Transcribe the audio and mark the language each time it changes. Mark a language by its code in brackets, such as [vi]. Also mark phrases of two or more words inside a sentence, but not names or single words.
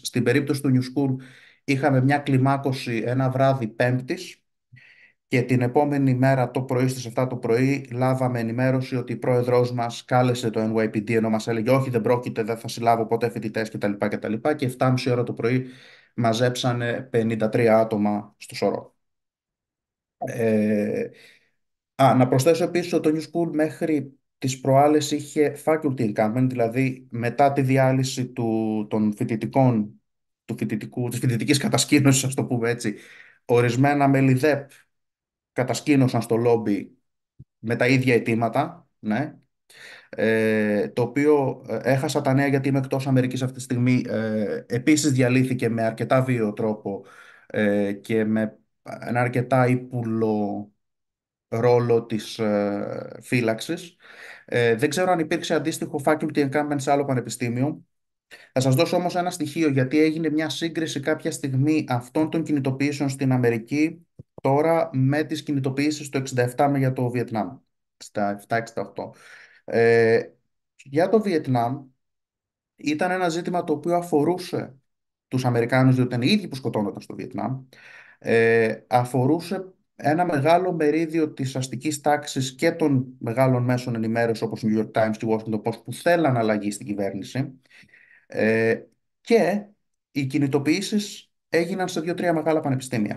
[el] Στην περίπτωση του New School είχαμε μια κλιμάκωση ένα βράδυ Πέμπτης και την επόμενη μέρα το πρωί στις 7 το πρωί λάβαμε ενημέρωση ότι η πρόεδρός μας κάλεσε το NYPD, ενώ μας έλεγε όχι, δεν πρόκειται, δεν θα συλλάβω ποτέ φοιτητές κτλ. Και 7.30 ώρα το πρωί μαζέψανε 53 άτομα στο Σωρό. Να προσθέσω επίσης ότι το New School μέχρι τις προάλλες είχε [en] faculty encampment, [el] δηλαδή μετά τη διάλυση των φοιτητικών, της φοιτητικής κατασκήνωσης, ας το πούμε έτσι, ορισμένα μέλη ΔΕΠ κατασκήνωσαν στο λόμπι με τα ίδια αιτήματα, ναι, το οποίο έχασα τα νέα γιατί είμαι εκτός Αμερικής αυτή τη στιγμή, επίσης διαλύθηκε με αρκετά βίαιο τρόπο και με ένα αρκετά ύπουλο ρόλο της φύλαξης. Δεν ξέρω αν υπήρξε αντίστοιχο [en] faculty encampment [el] σε άλλο πανεπιστήμιο. Θα σας δώσω όμως ένα στοιχείο, γιατί έγινε μια σύγκριση κάποια στιγμή αυτών των κινητοποιήσεων στην Αμερική τώρα με τις κινητοποιήσεις το 67 για το Βιετνάμ, στα 7-68. Για το Βιετνάμ ήταν ένα ζήτημα το οποίο αφορούσε τους Αμερικάνους, διότι ήταν οι ίδιοι που σκοτώνονταν στο Βιετνάμ, αφορούσε ένα μεγάλο μερίδιο της αστικής τάξης και των μεγάλων μέσων ενημέρωσης όπως New York Times και Washington Post που θέλαν αλλαγή στην κυβέρνηση, και οι κινητοποιήσεις έγιναν σε 2-3 μεγάλα πανεπιστήμια.